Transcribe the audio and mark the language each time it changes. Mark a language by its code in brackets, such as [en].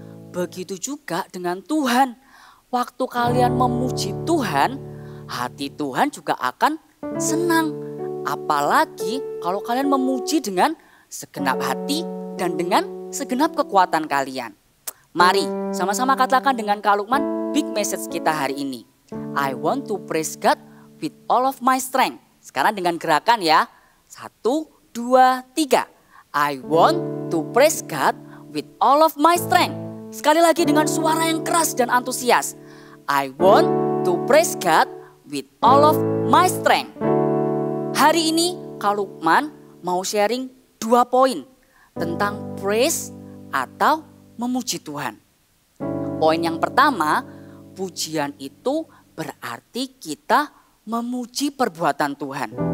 [id] Begitu juga dengan Tuhan. Waktu kalian memuji Tuhan, hati Tuhan juga akan senang. Apalagi kalau kalian memuji dengan segenap hati dan dengan segenap kekuatan kalian. Mari sama-sama katakan dengan Kak Lukman big message kita hari ini. [en] I want to praise God with all of my strength. [id] Sekarang dengan gerakan ya. 1, 2, 3. [en] I want to praise God with all of my strength. [id] Sekali lagi dengan suara yang keras dan antusias. [en] I want to praise God with all of my strength. [id] Hari ini Kak Lukman mau sharing 2 poin tentang praise atau memuji Tuhan. Poin yang pertama, pujian itu berarti kita memuji perbuatan Tuhan.